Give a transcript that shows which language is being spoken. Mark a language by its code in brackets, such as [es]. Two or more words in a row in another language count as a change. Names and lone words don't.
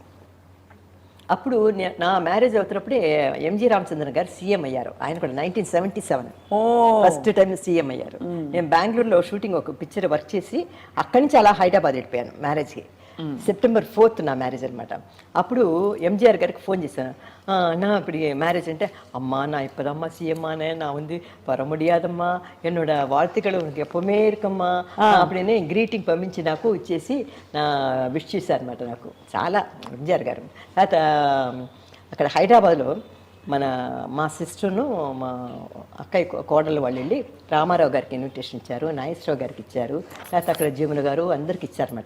[te] అప్పుడు నా మ్యారేజ్ అవుతున్నప్పుడే ఎంజి రామచంద్రన్ గారు సీఎం అయ్యారు. ఆయన కూడా 1977 ఫస్ట్ టైం సీఎం అయ్యారు. నేను బెంగళూరులో షూటింగ్ ఒక పిక్చర్ వర్క్ చేసి అక్కడి నుంచి అలా హైదరాబాద్ వెళ్ళిపోయాను మ్యారేజ్కి. September 4th నా మ్యారేజ్ అనమాట. అప్పుడు ఎంజిఆర్ గారికి ఫోన్ చేశాను, నా இப்படி మ్యారేజ్ అంటే [ta] அம்மா நான் இப்போதாம்மா சிஎம் ஆனேன், நான் வந்து வர முடியாதம்மா, என்னோட வாழ்த்துக்கள் உனக்கு எப்பவுமே இருக்கమ్మా அப்படின்னு [te] గ్రీటింగ్ పంపించి నాకు ఇచ్చేసి నా విష్ చేశారు అనమాట. నాకు చాలా ఎంజిఆర్ గారు. తర్వాత అక్కడ హైదరాబాద్లో మా సిస్టర్ను మా అక్కయ్య కోడలు వాళ్ళు వెళ్ళి రామారావు గారికి ఇన్విటేషన్ ఇచ్చారు, నాగేశ్వరరావు గారికి ఇచ్చారు, లేకపోతే అక్కడ జీముల గారు అందరికి ఇచ్చారనమాట.